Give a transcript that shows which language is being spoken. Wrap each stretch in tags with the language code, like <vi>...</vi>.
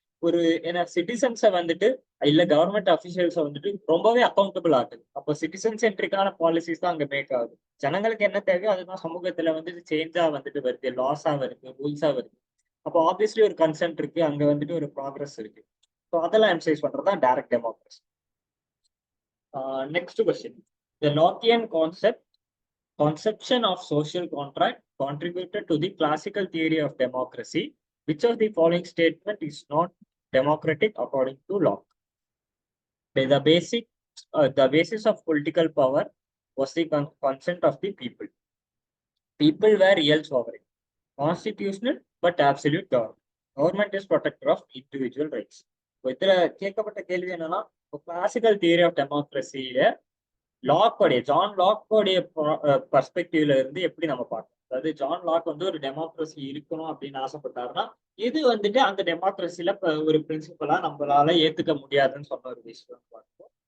<ta>ஒரு ஏன்னா சிட்டிசன்ஸை வந்துட்டு இல்ல கவர்மெண்ட் அபிஷியல்ஸை வந்துட்டு ரொம்பவே அக்கௌண்டபிள் ஆகுது. அப்போ சிட்டிசன் சென்ட்ரிக்கான பாலிசிஸ் தான் அங்க மேக் ஆகுது. ஜனங்களுக்கு என்ன தேவையோ அதுதான் சமூகத்துல வந்துட்டு சேஞ்சா வந்துட்டு வருது, லாஸா வருது, ரூல்ஸா வருது. அப்போ ஆப்வியஸ்லி ஒரு கன்சென்ட் இருக்கு, அங்க வந்துட்டு ஒரு ப்ராக்ரஸ் இருக்கு. ஸோ அதெல்லாம் எம்சைஸ் பண்றது தான் direct democracy.</ta> <en>Next question. The Lockean conception of social contract contributed to the classical theory of democracy. Which of the following statement is not democratic according to Locke? The basis of political power was the consent of the people. People were real sovereign. Constitutional but absolute government. Government is protector of individual rights.</en> <ta>இதுல கேட்கப்பட்ட கேள்வி என்னன்னா, classical theory of டெமோக்ரஸியில John லாக்கோடைய பர்ஸ்பெக்டிவ்ல இருந்து எப்படி நம்ம பார்க்கணும். அதாவது John lock வந்து ஒரு டெமோக்ரஸி இருக்கணும் அப்படின்னு ஆசைப்பட்டாருன்னா இது வந்துட்டு அந்த டெமோக்ரஸில ஒரு பிரின்சிபலா நம்மளால ஏத்துக்க முடியாதுன்னு சொன்ன ஒரு விஷயம் பார்க்கணும்.</ta>